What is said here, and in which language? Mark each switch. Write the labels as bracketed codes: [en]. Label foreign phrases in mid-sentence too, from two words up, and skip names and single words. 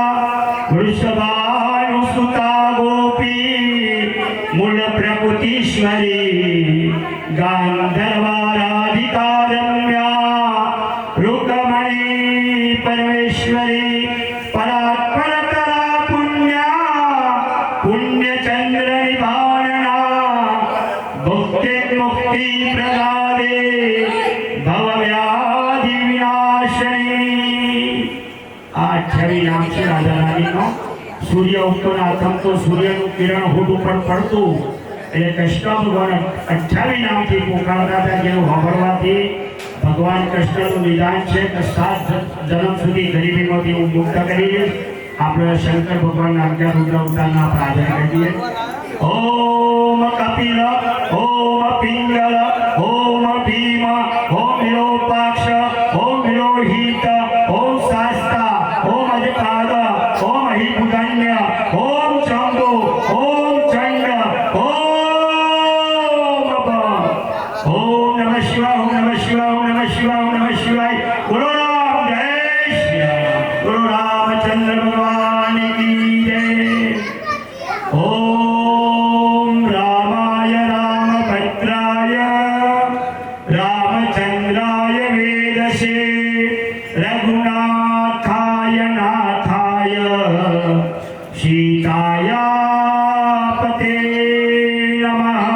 [sa] वृषभानुसुता गोपी मूल प्रकृतीश्वरी गांधर्वाराधिका रम्या रुक्मणी परमेश्वरी परात्परतरा पुण्या पुण्यचंद्र निवारणा भुक्ति मुक्ति प्रदादे भवव्याधि विनाशिनी. [gu] આ 28 નામ છે રાજા રાણીનો. સૂર્ય ઉગતો ને આથમતો સૂર્યનું કિરણ હોઠ ઉપર પડતું એટલે કૃષ્ણ ભગવાન 28 નામથી પોકારતા હતા, જેનું સાંભળવાથી ભગવાન કૃષ્ણનું નિદાન છે કે 7 જન્મ સુધી ગરીબીમાંથી હું મુક્ત કરી દઈશ. આપણે શંકર ભગવાનના 11 રુદ્ર અવતારના પ્રાર્થના કરીએ. [sa] ઓમ કપિલ ઓમ પિંગલ ઓમ ભીમ ઓમ વિરૂપાક્ષ ઓમ વિરોહિત ઓમ શાસ્તા ઓમ અજપાદ ओम हिपुदन्य ओम चंदो ओम चंड ओम नमः शिवाय ओम नमः शिवाय ओम नमः शिवाय ओम नमः शिवाय. [hi] गुरु राम जय श्री राम. गुरु रामचंद्र भगवान की जय. [sa] ओम रामाय रामभद्राय रामचंद्राय वेदसे रघुनाथाय नाथाय सीताया पते नमः.